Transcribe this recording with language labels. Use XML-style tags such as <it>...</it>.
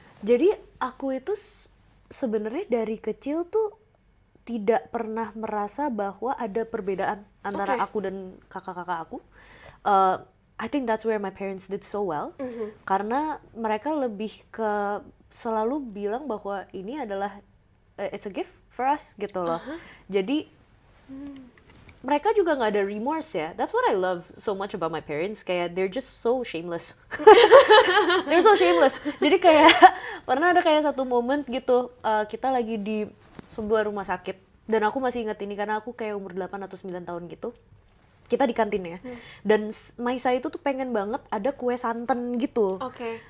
<id>Jadi aku itu sebenarnya dari kecil tuh tidak pernah merasa bahwa ada perbedaan antara</id> <en>Okay.</en> <id>aku dan kakak-kakak aku.</id> <en>I think that's where my parents did so well.</en> <id>Karena mereka lebih ke selalu bilang bahwa ini adalah</id> <en>it's a gift for us</en> <id>gitu loh. Jadi mereka juga nggak ada remorse ya.</id> <en>That's what I love so much about my parents.</en> <id>Kayak</id> <en>they're just so shameless. They're so shameless.</en> <id>Jadi kayak pernah ada kayak satu momen gitu, kita lagi di sebuah rumah sakit dan aku masih ingat ini karena aku kayak umur 8 atau 9 tahun gitu. Kita di kantin ya. Dan Maisa itu tuh pengen banget ada kue santan gitu. Oke.</id>